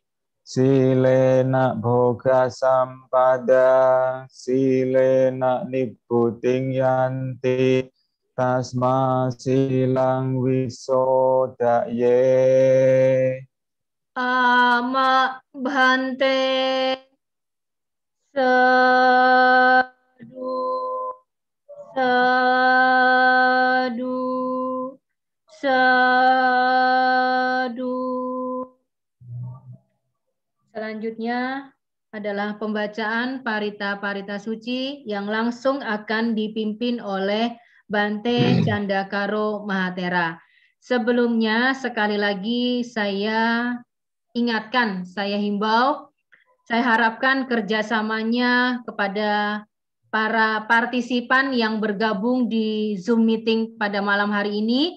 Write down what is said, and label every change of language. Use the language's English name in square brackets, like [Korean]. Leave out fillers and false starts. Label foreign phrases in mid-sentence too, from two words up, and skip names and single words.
[Pali] Silena bhoga sampada, silena nibbuting yanti, tasma silang wisodaye. Ama bhante. Sadu, sadu, sadu. [Indonesian] Selanjutnya adalah pembacaan parita-parita suci yang langsung akan dipimpin oleh Bante Candakaro Mahatera. Sebelumnya sekali lagi saya ingatkan, saya himbau, saya harapkan kerjasamanya kepada para partisipan yang bergabung di Zoom meeting pada malam hari ini.